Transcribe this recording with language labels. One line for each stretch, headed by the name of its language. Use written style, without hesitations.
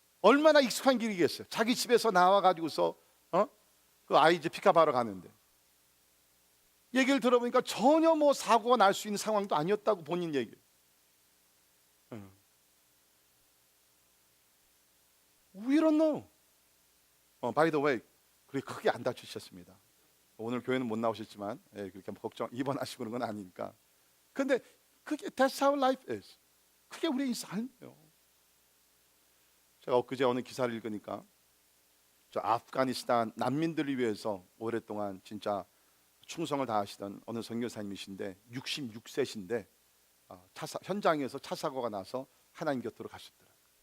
Korean: 얼마나 익숙한 길이겠어요. 자기 집에서 나와 가지고서 그 아이 이제 픽업하러 가는데 얘기를 들어보니까 전혀 뭐 사고가 날 수 있는 상황도 아니었다고 본인 얘기해요.
English: We don't know. By the way,
Korean: 그렇게 크게 안 다치셨습니다. 오늘 교회는 못 나오셨지만 그렇게 걱정 입원하시고 그런 건 아니니까. 근데 그게
English: that's how life is.
Korean: 그게 우리의 삶이에요. 제가 엊그제 어느 기사를 읽으니까 저 아프가니스탄 난민들을 위해서 오랫동안 진짜 충성을 다하시던 어느 선교사님이신데 66세신데 현장에서 차 사고가 나서 하나님 곁으로 가셨더라고요.